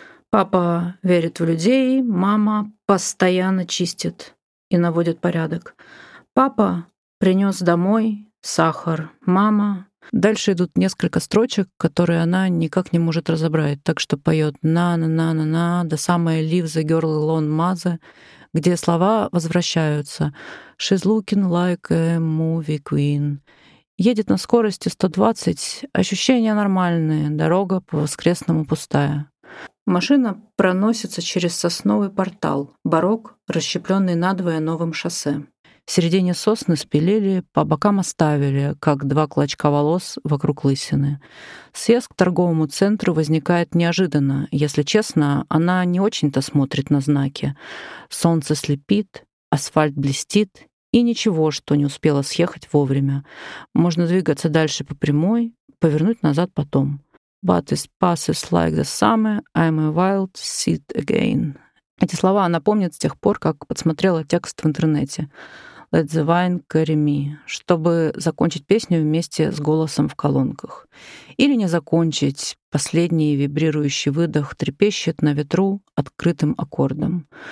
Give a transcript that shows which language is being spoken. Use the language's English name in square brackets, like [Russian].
[Russian] Папа верит в людей, мама постоянно чистит и наводит порядок. Папа принес домой сахар, мама. Дальше идут несколько строчек, которые она никак не может разобрать. Так что поет на-на-на-на-на, да самое [English] leave the girl alone, mother, [Russian] где слова возвращаются. [English] She's looking like a movie queen. [Russian] Едет на скорости 120, ощущения нормальные, дорога по-воскресному пустая. Машина проносится через сосновый портал, барок, расщепленный надвое новым шоссе. В середине сосны спилили, по бокам оставили, как два клочка волос вокруг лысины. Съезд к торговому центру возникает неожиданно. Если честно, она не очень-то смотрит на знаки. Солнце слепит, асфальт блестит, и ничего, что не успела съехать вовремя. Можно двигаться дальше по прямой, повернуть назад потом. [English] But this passes like the summer, I'm a wild seed again. [Russian] Эти слова она помнит с тех пор, как подсмотрела текст в интернете. [English] Let the wine carry me, [Russian] чтобы закончить песню вместе с голосом в колонках. Или не закончить, последний вибрирующий выдох трепещет на ветру открытым аккордом.